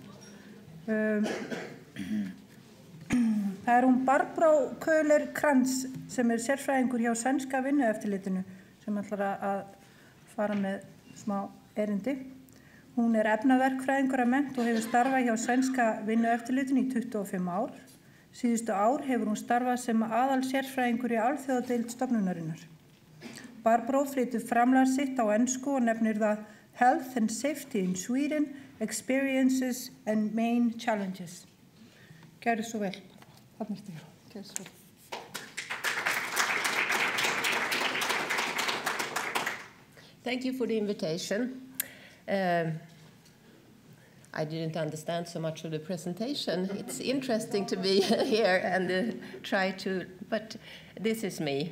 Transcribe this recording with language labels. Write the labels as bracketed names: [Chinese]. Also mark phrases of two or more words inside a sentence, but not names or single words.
[Icelandic] Það hún Barbro Köhler Krantz sem sérfræðingur hjá sænska vinnueftirlitinu sem ætlar að fara með smá erindi. Hún efnaverkfræðingur að mennt og hefur starfað hjá sænska vinnueftirlitinu í 25 ár. Síðustu ár hefur hún starfað sem aðal sérfræðingur í alþjóðadeild stofnunarinnar. Barbro flytur framlag sitt á ensku og nefnir það Health and Safety in Sweden, Experiences and Main Challenges. Gjörðu svo vel. Gjörðu svo vel. [English] Thank you for the invitation. I didn't understand so much of the presentation. It's interesting to be here and try to, but this is me.